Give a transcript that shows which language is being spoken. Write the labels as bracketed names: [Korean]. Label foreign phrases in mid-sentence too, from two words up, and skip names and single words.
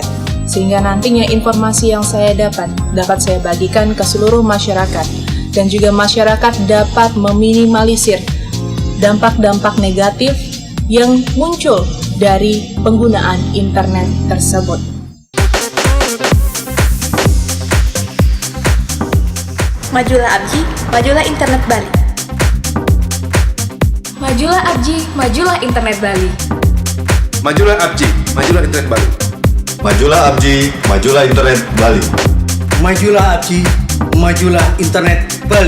[Indonesian] Sehingga nantinya informasi yang saya dapat saya bagikan ke seluruh masyarakat, dan juga masyarakat dapat meminimalisir dampak-dampak negatif yang muncul dari penggunaan internet tersebut. Majulah ABJI, majulah internet Bali. Majulah ABJI, majulah internet Bali. Majulah ABJI, majulah internet Bali. Majulah ABJI, majulah internet Bali. Majulah ABJI, majulah internet Bali.